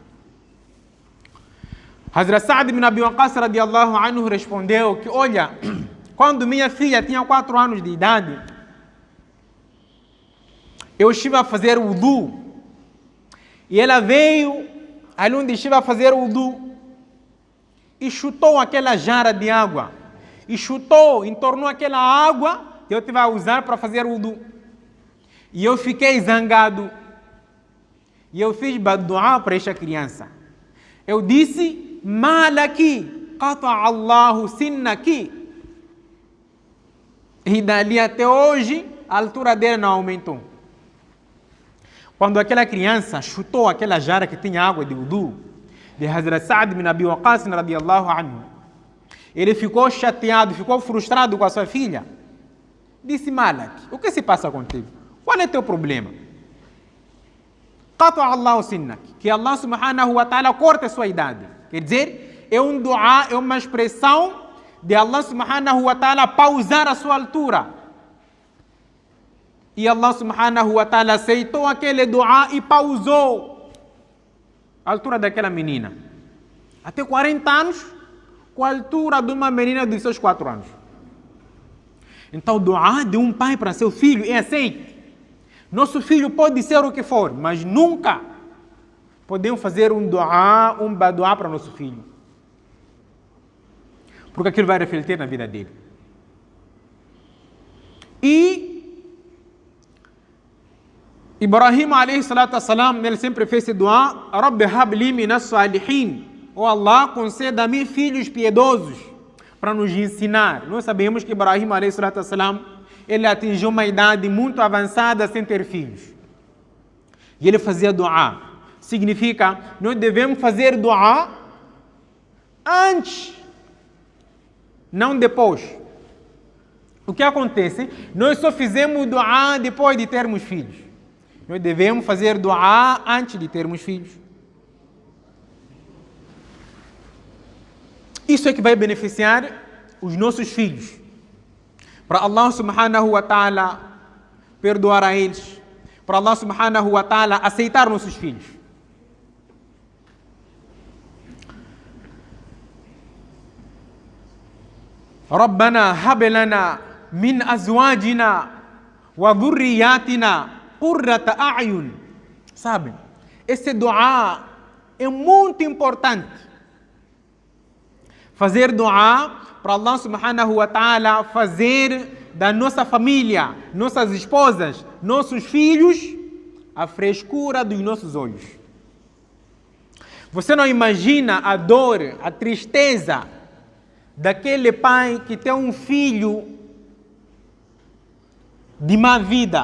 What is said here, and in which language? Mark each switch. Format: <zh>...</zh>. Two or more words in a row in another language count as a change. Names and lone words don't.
<pt>Hazrat Sa'd ibn Abi Waqqas</pt> <ar>رضي الله عنه</ar> <pt>respondeu que, olha, quando minha filha tinha 4 anos de idade, eu estive a fazer wudu, e ela veio ali onde estive a fazer wudu e chutou aquela jarra de água, e chutou, entornou aquela água que eu estive a usar para fazer wudu. E eu fiquei zangado. E eu fiz bad-du'a para esta criança. Eu disse:</pt> <ar>ما لكِ قطع الله سنكِ.</ar> <pt>E dali até hoje, a altura dele não aumentou. Quando aquela criança chutou aquela jarra que tinha água de wudu, de Hazrat Sa'd ibn Abi Waqqas</pt> <ar>رضي الله عنه,</ar> <pt>ele ficou chateado, ficou frustrado com a sua filha. Disse: Malaki, o que se passa contigo? Qual é o teu problema?</pt> <ar>قطع الله سنك,</ar> <pt>que</pt> <ar>الله سبحانه وتعالى</ar> <pt>corta a sua idade. Quer dizer, é um dua, é uma expressão de</pt> <ar>الله سبحانه وتعالى</ar> <pt>pausar a sua altura. E</pt> <ar>الله سبحانه وتعالى</ar> <pt>aceitou aquele dua e pausou a altura daquela menina. Até 40 anos, com a altura de uma menina dos seus 4 anos. Então o dua de um pai para seu filho é aceito. Nosso filho pode ser o que for, mas nunca podemos fazer um bad-du'a para nosso filho. Porque aquilo vai refletir na vida dele. E Ibrahim</pt> <ar>عليه الصلاة والسلام,</ar> <pt>ele sempre fez esse dua:</pt> <ar>رب هب لي من الصالحين.</ar> <pt>Oh Allah, conceda-me filhos piedosos, para nos ensinar. Nós sabemos que Ibrahim</pt> <ar>عليه الصلاة والسلام,</ar> <pt>ele atingiu uma idade muito avançada sem ter filhos. E ele fazia dua. Significa, nós devemos fazer dua antes, não depois. O que acontece? Nós só fizemos dua depois de termos filhos. Nós devemos fazer dua antes de termos filhos. Isso é que vai beneficiar os nossos filhos. Para</pt> <ar>الله سبحانه وتعالى</ar> <pt>perdoar a eles. Para</pt> <ar>الله سبحانه وتعالى</ar> <pt>aceitar nossos filhos.</pt> <ar>ربنا هب لنا من أزواجنا وذرياتنا قرة أعين.</ar> <pt>Sabe? Esse dua é muito importante. Fazer dua para</pt> <ar>الله سبحانه وتعالى</ar> <pt>fazer da nossa família, nossas esposas, nossos filhos, a frescura dos nossos olhos. Você não imagina a dor, a tristeza daquele pai que tem um filho de má vida.</pt>